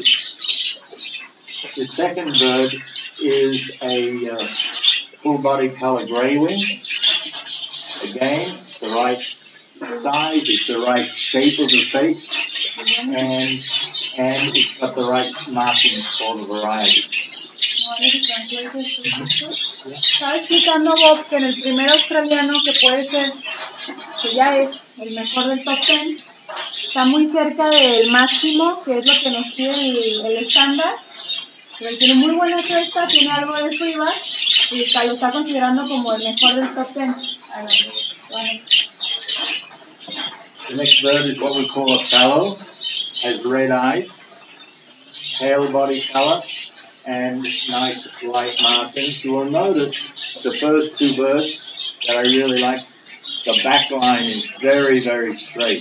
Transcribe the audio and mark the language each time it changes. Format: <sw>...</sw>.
<en>The second bird is a full-body color grey wing. Again, it's the right size, it's the right shape of the face, and it's got the right markings for the variety.</en> <es>Estaba explicando Bob que en el primer australiano, que puede ser, que ya es el mejor del top 10, está muy cerca del máximo, que es lo que nos pide el estándar. Pero él tiene muy buena cresta, tiene algo de FIBA y lo está considerando como el mejor del top 10.</es> <en>The next bird is what we call a fallow. Has red eyes, pale body color, and nice light markings. You will notice the first two birds that I really like, the back line is very, very straight.</en>